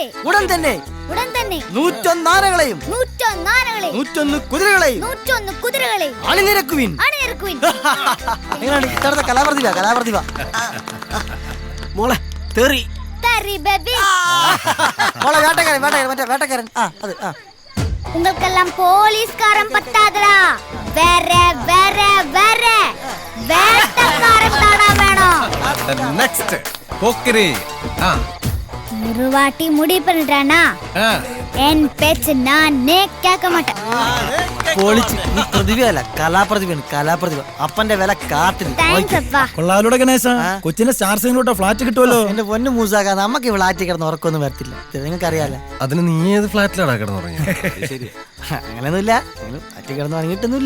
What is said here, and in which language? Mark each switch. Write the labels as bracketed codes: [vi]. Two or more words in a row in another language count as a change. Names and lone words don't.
[ml] ഉടൻ തന്നെ 101 ആനകളെയും 101 ആനകളെയും 101 കുതിരകളെയും 101 കുതിരകളെയും അണിനിരക്കുവിൻ. അണിനിരക്കുവിൻ. കലാപ്രതിഭ മോളെ തെറി തരി ബേബി. മോളെ വേട്ടക്കാരൻ അത് [ta] உங்களுக்கெல்லாம் போலீஸ்காரன் பத்தாதடா. வேற வேற வேற வேட்டக்காரன் தானா வேணும். [ml] നെക്സ്റ്റ് പോക്കിരി. [ta] ஒரு வாட்டி முடிவு பண்ணிட்டானா என் பேச்சு நானே கேட்க மாட்டேன். [ml] പൊളിച്ച്. നീ പ്രതിഭയല്ല, കലാപ്രതിഭ. അപ്പന്റെ വില കാട്ടിൽ. താങ്ക്സ് അപ്പാ. കൊള്ളാലോടെ ഗണേശ, കൊച്ചിന്റെ സ്റ്റാർ സിംഗിലോട്ട് ഫ്ലാറ്റ് കിട്ടുമല്ലോ. എന്റെ പൊന്നു മൂസാക്ക, നമുക്ക് ഫ്ലാറ്റിൽ കിടന്ന് ഉറക്കൊന്നും വരത്തില്ല, നിങ്ങൾക്ക് അറിയാലോ. അതിന് നീ ഏത് ഫ്ലാറ്റിലാണ് കിടന്നുറങ്ങിയ? അങ്ങനെയൊന്നുമില്ല, ഫ്ലാറ്റിൽ കിടന്ന് ഉറങ്ങിയിട്ടൊന്നുമില്ല.